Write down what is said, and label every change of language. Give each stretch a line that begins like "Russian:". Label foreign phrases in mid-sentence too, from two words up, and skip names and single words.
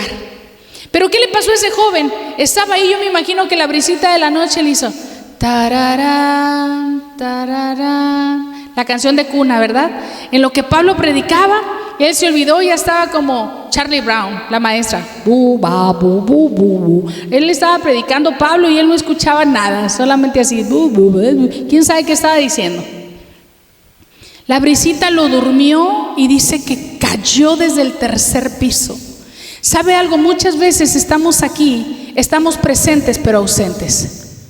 Spanish: Pero ¿qué le pasó a ese joven? Estaba ahí, yo me imagino que la brisita de la noche le hizo tararán, tararán, la canción de cuna, ¿verdad? En lo que Pablo predicaba, él se olvidó y ya estaba como Charlie Brown, la maestra. Bu, ba, bu, bu, bu, bu. Él estaba predicando Pablo y él no escuchaba nada, solamente así. Bu, bu, bu, bu. ¿Quién sabe qué estaba diciendo? La brisita lo durmió y dice que cayó desde el tercer piso. ¿Sabe algo? Muchas veces estamos aquí, estamos presentes pero ausentes.